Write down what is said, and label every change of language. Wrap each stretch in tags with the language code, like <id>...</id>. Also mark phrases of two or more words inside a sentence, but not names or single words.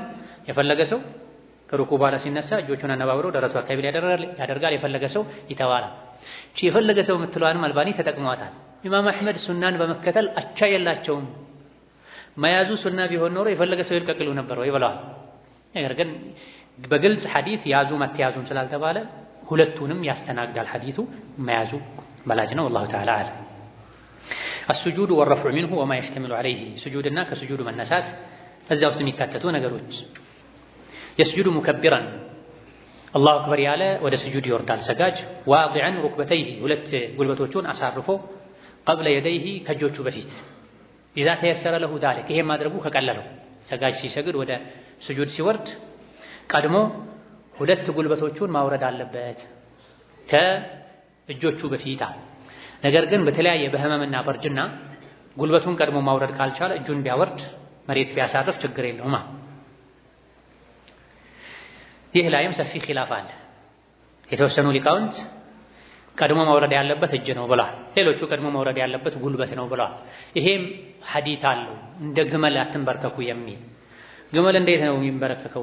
<am>የፈለገ ሰው ከሩኩ በኋላ ሲነሳ እጆቹን አነባብሮ ደረቱ አካባቢ ያደርጋል፣ የፈለገ ሰው ይተዋል። እቺ የፈለገ ሰው የምትለዋንም አልባኒ ተጠቅሟታል። ኢማም አህመድ ሱናን በመከተል አቻ የላቸውም። መያዙ ሱና ቢሆን ኖሮ የፈለገ ሰው ይልቀቅሉ ነበር ወይ ብለዋል። ነገር ግን በግልጽ ሐዲስ ያዙ መተያዙም ስላልተባለ ሁለቱንም ያስተናግዳል ሐዲሱ። መያዙ በላጅ ነው።</am> <ar>والله تعالى اعلم። السجود والرفع منه وما يشتمل عليه سجودنا كسجود</ar> <am>መነሳት እዛ ውስጥ የሚካተቱ ነገሮች</am> <ar>يسجد مكبرا الله اكبر</ar> <am>ያለ ወደ ስጁድ ይወርዳል ሰጋጅ</am> <ar>واضعا ركبتيه</ar> <am>ሁለት ጉልበቶቹን አሳርፎ</am> <ar>قبل يديه</ar> <am>ከእጆቹ በፊት</am> <ar>إذا تيسر له ذلك</ar> <am>ይሄ ማድረጉ ከቀለለው ሰጋጅ ሲሰግድ ወደ ስጁድ ሲወርድ ቀድሞ ሁለት ጉልበቶቹን ማውረድ አለበት ከእጆቹ በፊት። ነገር ግን በተለያየ በህመምና በርጅና ጉልበቱን ቀድሞ ማውረድ ካልቻለ እጁን ቢያወርድ መሬት ቢያሳርፍ ችግር የለውም። ይህ ላይም ሰፊ ኺላፍ አለ። የተወሰኑ ሊቃውንት ቀድሞ መውረድ ያለበት እጅ ነው ብለዋል። ሌሎቹ ቀድሞ መውረድ ያለበት ጉልበት ነው ብለዋል። ይሄም ሐዲስ አለው እንደ ግመል አትንበርከኩ የሚል። ግመል እንዴት ነው የሚንበረከከው?</am>